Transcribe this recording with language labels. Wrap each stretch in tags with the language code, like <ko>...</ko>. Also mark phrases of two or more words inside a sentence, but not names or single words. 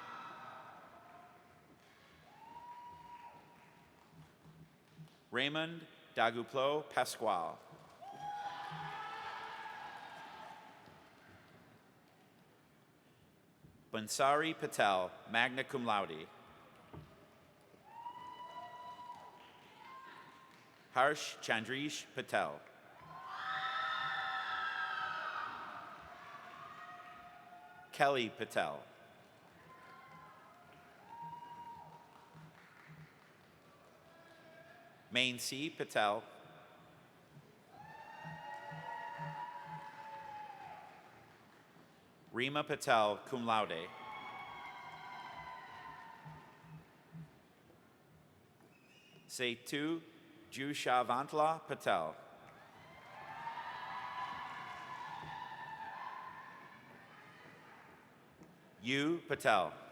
<en>Raymond Daguplo Pasquale. Bansari Patel,</en> <la>magna cum laude.</la> <en>Harsh Chandrish Patel. Kelly Patel. Main C. Patel. Rima Patel,</en> <la>cum laude.</la> <en>Setu Jushavantla Patel. Yu Patel.</en>